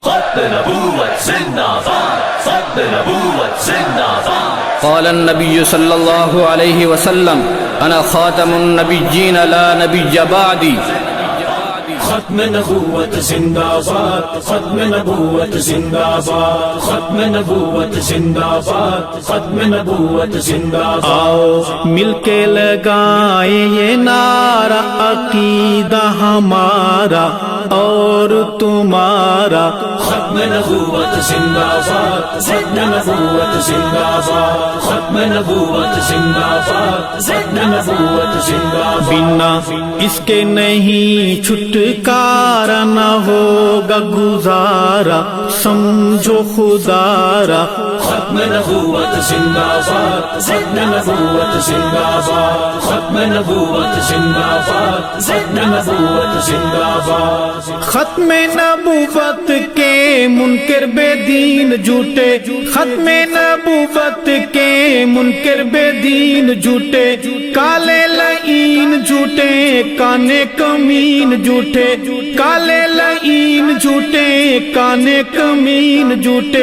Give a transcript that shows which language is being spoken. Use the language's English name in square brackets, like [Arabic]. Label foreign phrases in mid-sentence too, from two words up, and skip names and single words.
[Urdu] ختم نبوت زندہ باد، ختم نبوت زندہ باد۔ [Arabic] قال النبي صلى الله عليه وسلم أنا خاتم النبيين لا نبي بعدي۔ [Urdu] ختم نبوت زندہ باد، ختم نبوت زندہ باد، ختم نبوت زندہ باد، ختم نبوت زندہ باد۔ آؤ مل کے لگائیں یہ نعرہ، عقیدہ ہمارا اور تمہارا۔ ختم نبوت زندہ باد، ختم نبوت زندہ باد، ختم نبوت زندہ باد، ختم نبوت زندہ باد۔ بنا اس کے نہیں چھٹکارا نہ ہوگا گزارا، سمجھو خدارا۔ ختم نبوت زندہ باد، ختم نبوت زندہ باد، ختم نبوت زندہ باد، ختم نبوت زندہ باد۔ ختم نبوت کے منکر بے دین جھوٹے، ختم نبوت کے منکر بے دین جھوٹے، کالے لعین جھوٹے، کانے کمین جھوٹے، کالے لعین جھوٹے، کانے کمین جھوٹے۔